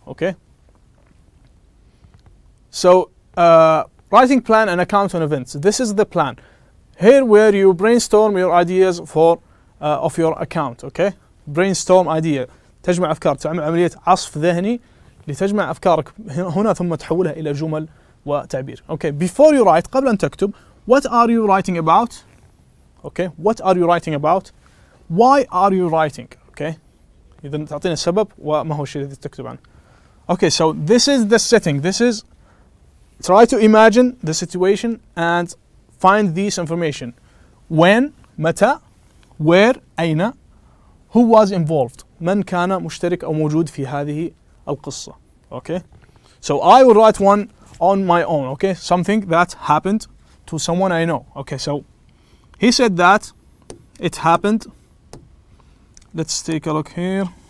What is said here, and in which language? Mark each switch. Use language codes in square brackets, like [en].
[en] Okay, so writing plan and account on events. This is the plan. Here where you brainstorm your ideas for of your account. Okay, brainstorm idea. [ar] تجمع أفكار، تعمل عملية عصف ذهني لتجمع أفكارك هنا ثم تحولها إلى جمل وتعبير. [en] Okay, before you write، [ar] قبل أن تكتب، [en] what are you writing about? Okay, what are you writing about? Why are you writing? [ar] Okay, إذا تعطينا السبب وما هو الشيء الذي تكتب عنه. [en] Okay, so this is the setting. This is, try to imagine the situation and find this information. When, [ar] متى, [en] where, [ar] أين, [en] who was involved, [ar] من كان مشترك أو موجود في هذه القصة. [en] Okay, so I will write one on my own. Okay, something that happened to someone I know. Okay, so he said that it happened. Let's take a look here.